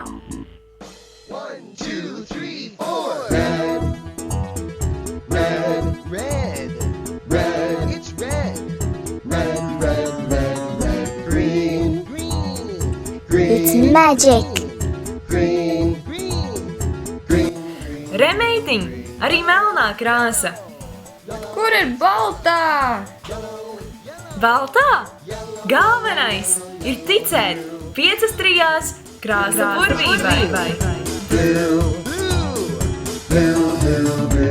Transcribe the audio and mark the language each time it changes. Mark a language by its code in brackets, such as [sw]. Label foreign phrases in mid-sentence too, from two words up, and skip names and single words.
[en] 1, 2, 3, 4. Red. Red. Red. Red. It's red. Red, red, red, red. Green. Green. Green. It's magic. Green. Green. Green. [lv] Re, meitiņ, arī melnā krāsa. Kur ir baltā? Baltā? Galvenais ir ticēt 5 trijās krāsa burvībai. [en] Blue. Blue. Blue. Blue.